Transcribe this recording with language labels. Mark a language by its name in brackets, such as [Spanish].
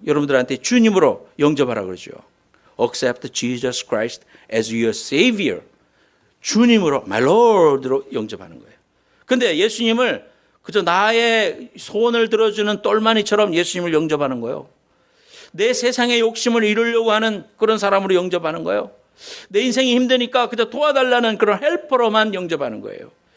[Korean] 여러분들한테 주님으로 영접하라 그러죠. [English] Accept Jesus Christ as your Savior. [Korean] 주님으로, [English] my Lord [Korean] 로 영접하는 거예요. 근데 예수님을 그저 나의 소원을 들어주는 똘마니처럼 예수님을 영접하는 거예요. 내 세상의 욕심을 이루려고 하는 그런 사람으로 영접하는 거예요. 내 인생이 힘드니까 그저 도와달라는 그런 헬퍼로만 영접하는 거예요.